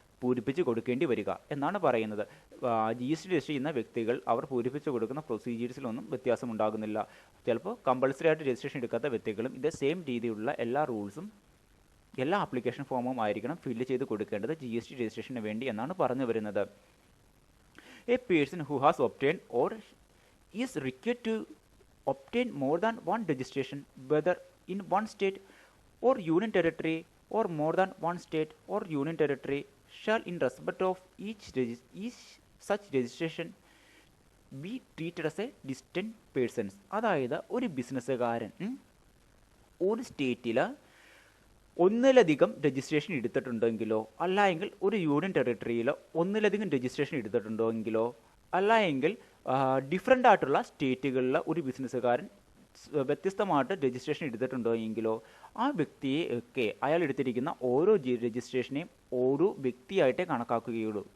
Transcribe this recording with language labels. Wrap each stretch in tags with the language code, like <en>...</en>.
<ml>പൂരിപ്പിച്ച് കൊടുക്കേണ്ടി വരിക എന്നാണ് പറയുന്നത്. GST രജിസ്റ്റർ ചെയ്യുന്ന വ്യക്തികൾ അവർ പൂരിപ്പിച്ച് കൊടുക്കുന്ന പ്രൊസീജിയേഴ്സിലൊന്നും വ്യത്യാസം ഉണ്ടാകുന്നില്ല. ചിലപ്പോൾ കമ്പൾസറി ആയിട്ട് രജിസ്ട്രേഷൻ എടുക്കാത്ത വ്യക്തികളും ഇതേ സെയിം രീതിയിലുള്ള എല്ലാ റൂൾസും എല്ലാ ആപ്ലിക്കേഷൻ ഫോമും ആയിരിക്കണം ഫില്ല് ചെയ്ത് കൊടുക്കേണ്ടത് GST രജിസ്ട്രേഷന് വേണ്ടി എന്നാണ് പറഞ്ഞു വരുന്നത്.</ml> <en>A person who has obtained or is required to obtain more than one registration, whether in one state or union territory or more than one state or union territory, shall in respect of each such registration be treated as a distinct persons.</en> <ml>അതായത് ഒരു ബിസിനസ്സുകാരൻ ഒരു സ്റ്റേറ്റിൽ ഒന്നിലധികം registration എടുത്തിട്ടുണ്ടെങ്കിലോ അല്ലെങ്കിൽ ഒരു union ടെറിട്ടറിയിലോ ഒന്നിലധികം registration എടുത്തിട്ടുണ്ടെങ്കിലോ അല്ലെങ്കിൽ different ആയിട്ടുള്ള സ്റ്റേറ്റുകളിലെ ഒരു ബിസിനസ്സുകാരൻ വ്യത്യസ്തമായിട്ട് രജിസ്ട്രേഷൻ എടുത്തിട്ടുണ്ടോ എങ്കിലോ ആ വ്യക്തിയെ ഒക്കെ അയാൾ എടുത്തിരിക്കുന്ന ഓരോ രജിസ്ട്രേഷനെയും ഓരോ വ്യക്തിയായിട്ടേ കണക്കാക്കുകയുള്ളൂ.</ml>